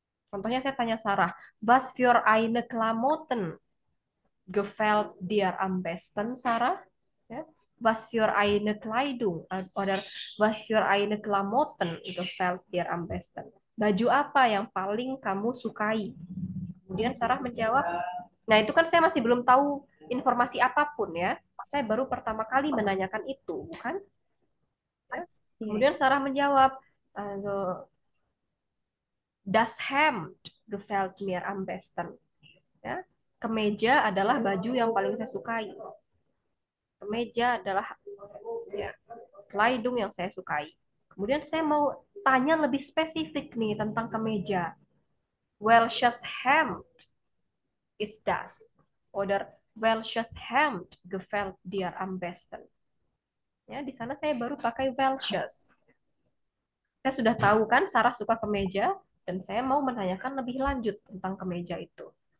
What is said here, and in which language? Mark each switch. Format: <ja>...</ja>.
<id>Contohnya saya tanya Sarah,</id> <de>was für eine Klamotten gefällt dir am besten, Sarah? Ja? Was für eine Kleidung oder was für eine Klamotten gefällt dir am besten?</de> <id>Baju apa yang paling kamu sukai? Kemudian Sarah menjawab, nah itu kan saya masih belum tahu informasi apapun ya. Saya baru pertama kali menanyakan itu, bukan? Ya. Iya. Kemudian Sarah menjawab,</id> <de>also, das Hemd gefällt mir am besten.</de> <id>Ya. Kemeja adalah baju yang paling saya sukai. Kemeja adalah ya, Kleidung yang saya sukai. Kemudian saya mau tanya lebih spesifik nih tentang kemeja.</id> <de>Welches Hemd ist das? Oder welches Hemd gefällt dir am besten?</de> <id>Ya, di sana saya baru pakai welches. Saya sudah tahu kan Sarah suka kemeja dan saya mau menanyakan lebih lanjut tentang kemeja itu.</id>